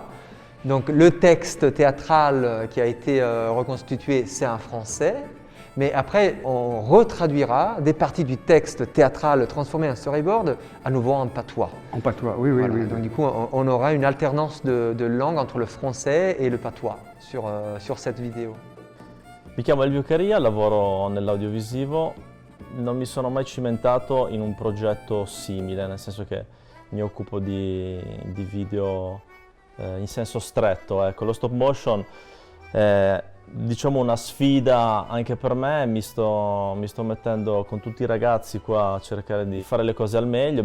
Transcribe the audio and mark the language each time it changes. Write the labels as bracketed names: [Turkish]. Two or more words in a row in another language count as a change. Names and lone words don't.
[French] Donc le texte théâtral qui a été reconstitué, c'est en français. Mais après, on retraduira des parties du texte théâtral transformé en storyboard à nouveau en patois. En patois, oui, oui, voilà. oui. Donc du coup, on aura une alternance de langue entre le français et le patois sur cette vidéo. [Italian] Mi chiamo Elvio Caria, lavoro nell'audiovisivo. Non mi sono mai cimentato in un progetto simile, nel senso che mi occupo di video in senso stretto. Ecco, lo [English] stop motion [Italian] è diciamo una sfida anche per me, mi sto mettendo con tutti i ragazzi qua a cercare di fare le cose al meglio.